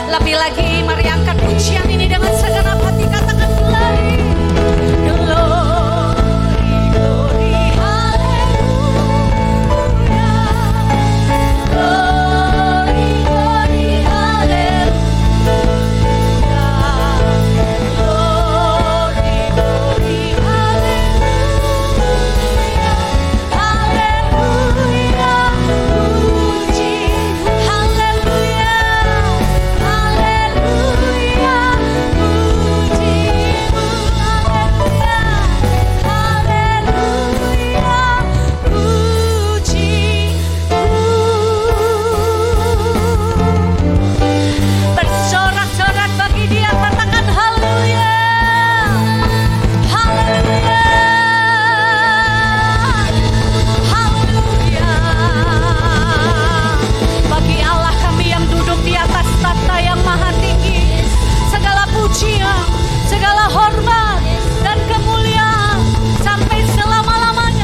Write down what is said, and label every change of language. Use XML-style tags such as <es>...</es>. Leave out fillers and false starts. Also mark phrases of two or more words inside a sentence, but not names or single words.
<id>Sekali lagi mari angkat pujian ini dengan segenap hati, katakan glory,</id> <en>glory, glory, haleluya, glory, glory, haleluya, glory, glory,</en> <id>haleluya, haleluya, puji, haleluya, haleluya, pujimu, haleluya, haleluya, pujimu. Bersorak-sorak bagi Dia, katakan haleluya, haleluya, haleluya. Bagi Allah kami yang duduk di atas takhta yang maha tinggi, segala pujian, segala hormat dan kemuliaan sampai selama-lamanya.</id>